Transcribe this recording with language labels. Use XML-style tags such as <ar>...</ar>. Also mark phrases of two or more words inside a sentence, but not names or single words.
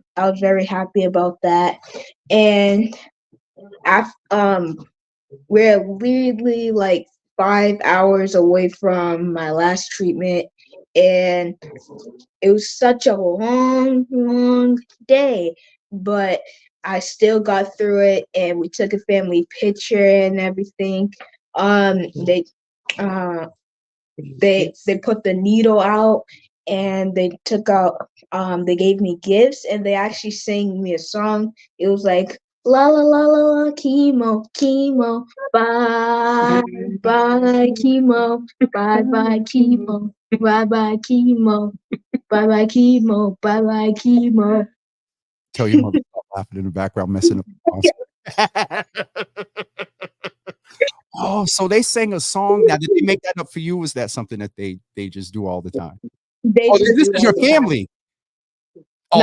<en>I was very happy about that. And after, we're literally like 5 hours away from my last treatment, and it was such a long day, but I still got through it, and we took a family picture and everything. Um, they uh, they put the needle out, and they took out they gave me gifts, and they actually sang me a song. It was like la la la la la chemo chemo bye bye chemo bye bye chemo bye bye chemo bye bye chemo bye bye chemo. Tell your mother stop laughing in the background, messing up the concert. Oh, so they sang a song. Now, did they make that up for you? Was that something that they just do all the time? They Oh, just this do is all your the time. family. Oh,</en>